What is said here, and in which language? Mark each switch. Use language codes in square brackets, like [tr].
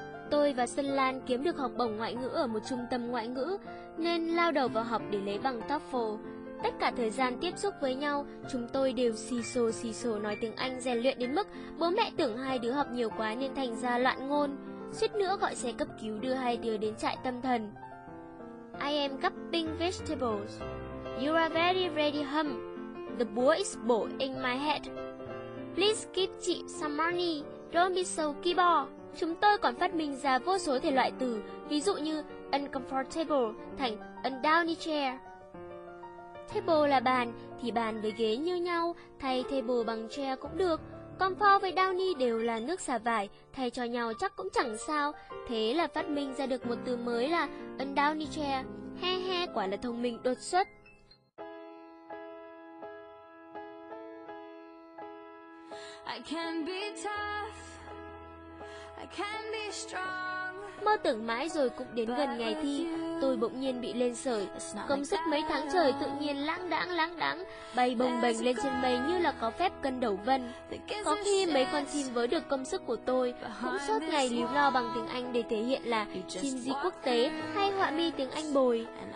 [vi] Tôi và Xuân Lan kiếm được học bổng ngoại ngữ ở một trung tâm ngoại ngữ, nên lao đầu vào học để lấy bằng TOEFL. Tất cả thời gian tiếp xúc với nhau, chúng tôi đều xì xồ nói tiếng Anh rèn luyện đến mức bố mẹ tưởng hai đứa học nhiều quá nên thành ra loạn ngôn. Suýt nữa gọi xe cấp cứu đưa hai đứa đến trại tâm thần. [en] I am cupping vegetables. You are very ready hum. The boy is bored in my head. Please give chị some money. Don't be so keyboard. [vi] Chúng tôi còn phát minh ra vô số thể loại từ, ví dụ như uncomfortable thành undowny chair. Table là bàn, thì bàn với ghế như nhau, thay table bằng chair cũng được. Comfort với downy đều là nước xả vải, thay cho nhau chắc cũng chẳng sao. Thế là phát minh ra được một từ mới là undowny chair. He he, quả là thông minh đột xuất. [en] I can be tough, I can be strong. [vi] Mơ tưởng mãi rồi cũng đến gần ngày thi, tôi bỗng nhiên bị lên sởi. Công sức mấy tháng trời tự nhiên lãng đãng bay bồng bềnh lên trên mây như là có phép cân đầu vân. Có khi mấy con chim với được công sức của tôi cũng suốt ngày líu lo bằng tiếng Anh để thể hiện là chim di quốc tế hay họa mi tiếng Anh bồi.